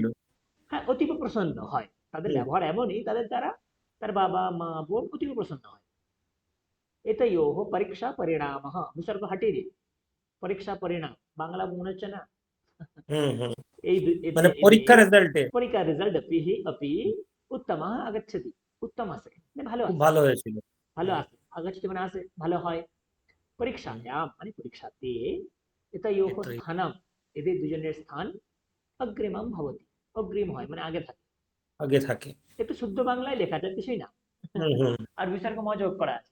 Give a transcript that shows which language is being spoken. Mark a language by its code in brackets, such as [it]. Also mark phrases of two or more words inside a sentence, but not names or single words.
[bn] হ্যাঁ, অতীব প্রসন্ন হয়, তাদের ব্যবহার এমনই, তাদের দ্বারা তার বাবা মা বোন অতীব প্রসন্ন হয়। [sa] एतयोः परीक्षा परिणामः, [bn] বিসর্গ হাটিয়ে দিন, পরীক্ষা পরিণাম, বাংলা মনে হচ্ছে না? এই মানে পরীক্ষা রেজাল্টে পরীক্ষার রেজাল্ট [sa] अपि उत्तमः आगच्छति, [bn] উত্তম আসে, মানে ভালো খুব আসে, ভালো হয়েছিল। ভালো আসে, আগাচ্ছতি মানে আসে, ভালো হয়। পরীক্ষায়াম মানে পরীক্ষাতে, এতয়োঃ এতয়োঃ। স্থানম, এদের দুজনের স্থান, [sa] अग्रिमम भवति, [bn] অগ্রিম হয় মানে আগে থাকে। আগে থাকে। একটু শুদ্ধ বাংলায় লেখা যায়, কিছুই না, আর বিসর্গ মযোগ করা আছে।